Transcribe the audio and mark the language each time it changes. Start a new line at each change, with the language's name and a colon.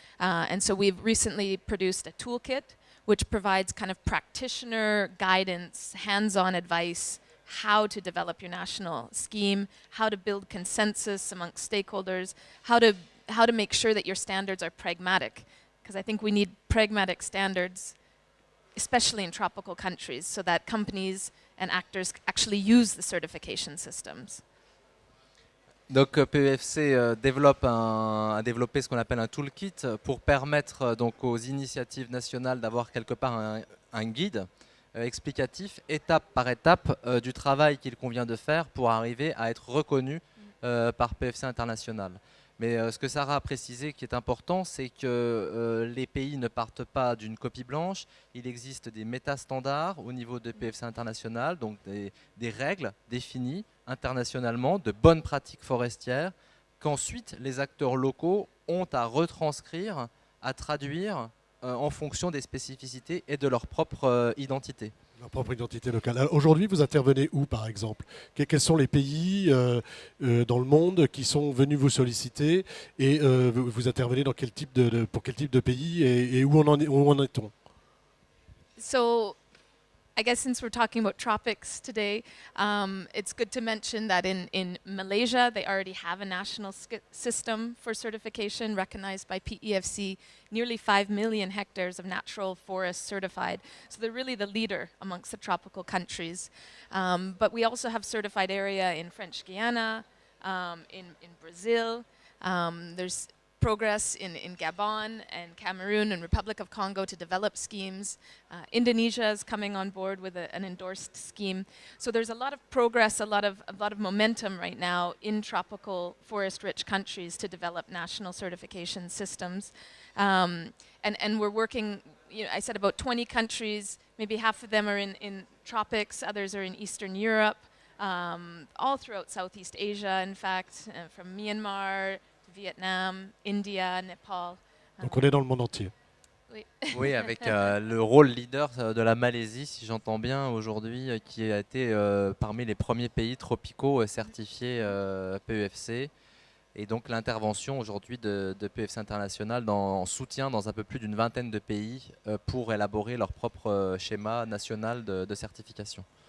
English: And so we've recently produced a toolkit which provides kind of practitioner guidance, hands-on advice, how to develop your national scheme, how to build consensus amongst stakeholders, how to make sure that your standards are pragmatic, because I think we need pragmatic standards, especially in tropical countries, so that companies and actors actually use the certification systems.
French: Donc PEFC a développé ce qu'on appelle un toolkit pour permettre donc aux initiatives nationales d'avoir quelque part un guide explicatif, étape par étape, du travail qu'il convient de faire pour arriver à être reconnu par PEFC International. Mais ce que Sarah a précisé qui est important, c'est que les pays ne partent pas d'une copie blanche. Il existe des méta-standards au niveau de PEFC International, donc des règles définies internationalement, de bonnes pratiques forestières, qu'ensuite les acteurs locaux ont à retranscrire, à traduire en fonction des spécificités et de leur propre identité. Leur propre identité locale. Alors, aujourd'hui, vous intervenez où, par exemple? Quels sont les pays dans le monde qui sont venus vous solliciter et vous intervenez dans pour quel type de pays et où en est-on?
English: So I guess since we're talking about tropics today, it's good to mention that in Malaysia, they already have a national system for certification recognized by PEFC, nearly 5 million hectares of natural forest certified. So they're really the leader amongst the tropical countries. But we also have certified area in French Guiana, in Brazil. There's progress in Gabon and Cameroon and Republic of Congo to develop schemes. Indonesia is coming on board with an endorsed scheme. So there's a lot of progress, a lot of momentum right now in tropical forest-rich countries to develop national certification systems. And we're working, I said about 20 countries, maybe half of them are in tropics, others are in Eastern Europe, all throughout Southeast Asia, in fact, from Myanmar, Vietnam, India, Népal.
French: Donc on est dans le monde entier. Oui. Oui, avec le rôle leader de la Malaisie, si j'entends bien, aujourd'hui, qui a été parmi les premiers pays tropicaux certifiés PEFC. Et donc l'intervention aujourd'hui de PEFC International en soutien dans un peu plus d'une vingtaine de pays pour élaborer leur propre schéma national de certification.